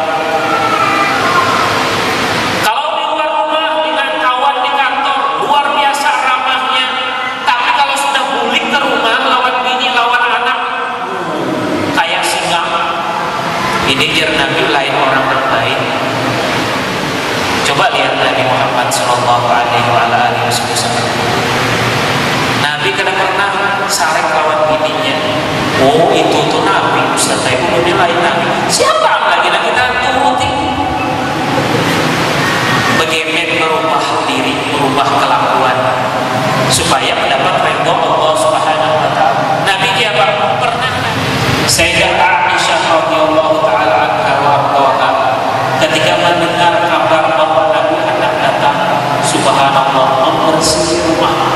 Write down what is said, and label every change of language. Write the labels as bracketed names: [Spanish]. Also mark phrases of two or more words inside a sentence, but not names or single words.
[Banjar] Kalau di luar rumah dengan kawan di kantor luar biasa ramahnya, tapi kalau sudah bulik ke rumah lawan bini lawan anak kayak singa. Ini jar Nabi lain orang terbaik. [Indonesian] Coba lihat Nabi Muhammad [Arabic] Sallallahu Alaihi Wasallam. [Banjar] Nabi kadang pernah sarek lawan bininya. [Indonesian] Oh itu tuh Nabi, Ustaz itu udah lain Nabi. Siapa lagi yang kita turuti? Bagaimana merubah diri, merubah kelakuan supaya mendapat ridho Allah [Arabic] Subhanahu Wa Taala. [Indonesian] Nabi siapa? Pernah Sayyidah Aisyah [Arabic] radhiyallahu taala anha wa ardhaha [Indonesian] ketika mendengar kabar bahwa Nabi hendak datang, subhanallah, membersih rumah.